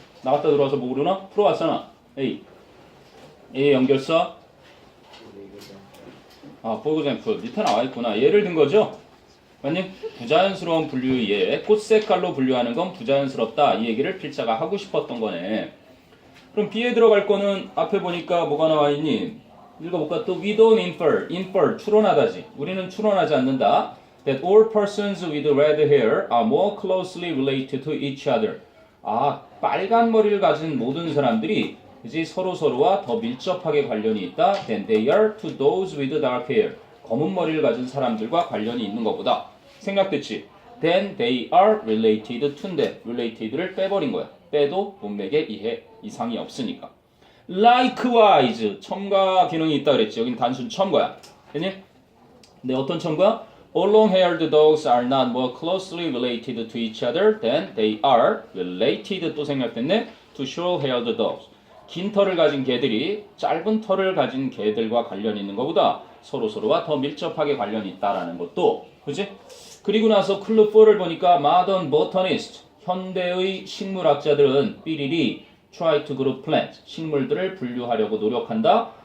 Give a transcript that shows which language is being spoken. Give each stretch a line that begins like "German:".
Korean: 나갔다 들어와서 뭐 오르나? 풀어왔잖아. A의 연결사
English: for example
Korean: 밑에 나와 있구나. 예를 든 거죠. 맞니? 부자연스러운 분류에 꽃 색깔로 분류하는 건 부자연스럽다. 이 얘기를 필자가 하고 싶었던 거네. 그럼 B에 들어갈 거는 앞에 보니까 뭐가 나와 있니? 읽어볼까?
English: 또 we don't infer,
Korean: 추론하다지. 우리는 추론하지 않는다.
English: That all persons with red hair are more closely related to each other.
Korean: 아, 빨간 머리를 가진 모든 사람들이 그지 서로서로와 더 밀접하게 관련이 있다.
English: Than they are to those with dark hair.
Korean: 검은 머리를 가진 사람들과 관련이 있는 것보다. 생략됐지?
English: Then they are related to인데 related를
Korean: 빼버린 거야. 빼도 문맥에 이상이 없으니까.
English: Likewise,
Korean: 첨가 기능이 있다 그랬지. 여긴 단순 첨가야. 됐니? 근데 어떤 첨가?
English: All long-haired dogs are not more closely related to each other than they are related
Korean: 또 생략됐네.
English: To short-haired dogs.
Korean: 긴 털을 가진 개들이 짧은 털을 가진 개들과 관련이 있는 것보다 서로서로와 더 밀접하게 관련이 있다라는 것도 그지? 그리고 나서 클럽 4를 보니까
English: modern botanist,
Korean: 현대의 식물학자들은 삐리리
English: try to group plants,
Korean: 식물들을 분류하려고 노력한다.